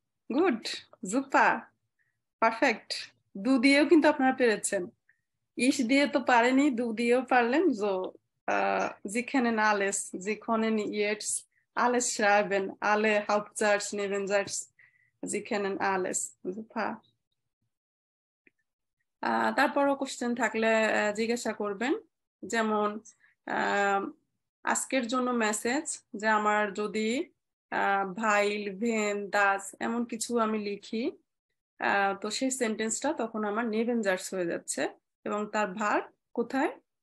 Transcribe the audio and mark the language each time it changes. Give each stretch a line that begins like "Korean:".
Bangla: Good, জুপা, perfect. দু দিয়েও কিন্তু আপনারা পেরেছেন, ইস দিয়ে তো পারেনি, দু দিয়েও পারলেন।
German: So, Sie kennen alles, Sie können jetzt alles schreiben, alle Hauptsatz, Nebensatz, Sie kennen alles. Super.
Bangla: তারপরও কোশ্চেন থাকলে জিজ্ঞাসা করবেন। যেমন আজকের জন্য মেসেজ, যে আমার যদি ভাইল, ভেন, দাস এমন কিছু আমি লিখি, তো সেই সেন্টেন্সটা তখন আমার নেভেঞ্জার্স হয়ে যাচ্ছে এবং তার ভার্ব কোথায়?